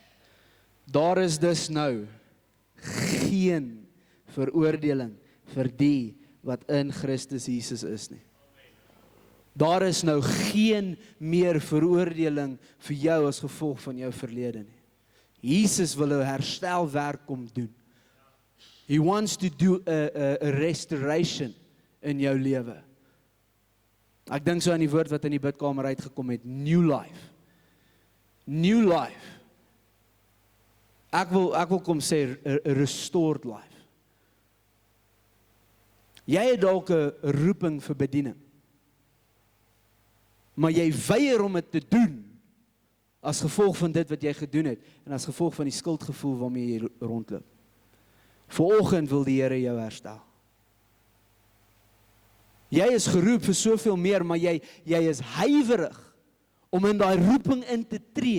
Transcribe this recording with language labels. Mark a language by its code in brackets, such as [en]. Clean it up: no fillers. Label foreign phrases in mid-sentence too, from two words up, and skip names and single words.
[af] Daar is dus nou geen veroordeling vir die wat in Christus Jesus is nie. Daar is nou geen meer veroordeling vir jou as gevolg van jou verlede nie. Jesus wil 'n herstelwerk kom doen. [en] He wants to do a restoration in [af] jou lewe. Ek dink so aan die woord wat in die bidkamer uitgekom het, [en] new life. New life. [af] Ek wil kom sê, [en] a restored life. [af] Jy het dalk 'n roeping vir bediening, maar jy weier om dit te doen, as gevolg van dit wat jy gedoen het, en as gevolg van die skuldgevoel waarmee jy rondloop. Vanoggend wil die Here jou herstel. Jy is geroep vir soveel meer, maar jy is huiwerig om in daai roeping in te tree.